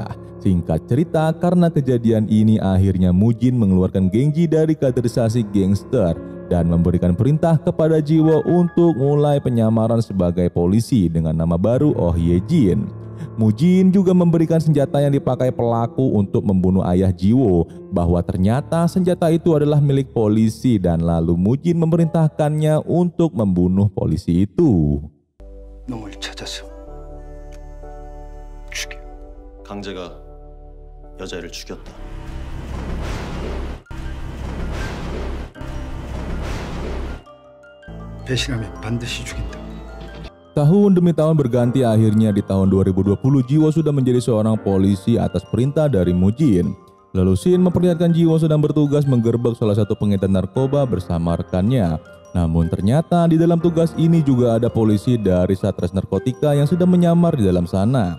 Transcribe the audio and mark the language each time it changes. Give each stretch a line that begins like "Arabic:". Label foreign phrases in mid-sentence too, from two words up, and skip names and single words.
Indonesian: Singkat cerita, karena kejadian ini akhirnya Mujin mengeluarkan Genji dari kaderisasi gangster dan memberikan perintah kepada Jiwo untuk mulai penyamaran sebagai polisi dengan nama baru Oh Ye Jin. Mujin juga memberikan senjata yang dipakai pelaku untuk membunuh ayah Jiwo, bahwa ternyata senjata itu adalah milik polisi dan lalu Mujin memerintahkannya untuk membunuh polisi itu.
Korean: 놈을 찾아서 죽여. 강재가 여자를 죽였다. 배신하면 반드시 죽인다.
Indonesian: Tahun demi tahun berganti, akhirnya di tahun 2020 Jiwo sudah menjadi seorang polisi atas perintah dari Mujin. Lalu Shin memperlihatkan Jiwo sedang bertugas menggerbek salah satu pengedar narkoba bersama rekannya. Namun ternyata di dalam tugas ini juga ada polisi dari Satres Narkotika yang sedang menyamar di dalam sana.